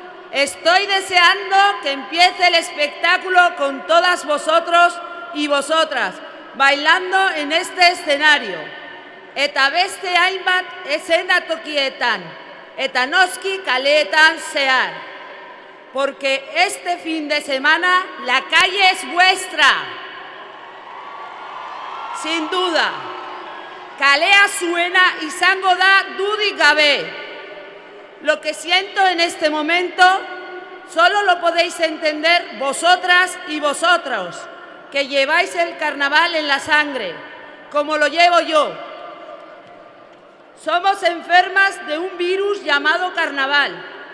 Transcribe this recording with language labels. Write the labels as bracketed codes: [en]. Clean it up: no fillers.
[es] Estoy deseando que empiece el espectáculo con todas vosotros y vosotras, bailando en este escenario. [eu] Eta beste hainbat eszenatokietan, eta noski kaleetan zehar. [es] Porque este fin de semana la calle es vuestra. Sin duda, [eu] kalea zuena izango da dudik gabe. [es] Lo que siento en este momento solo lo podéis entender vosotras y vosotros, que lleváis el carnaval en la sangre, como lo llevo yo. Somos enfermas de un virus llamado carnaval.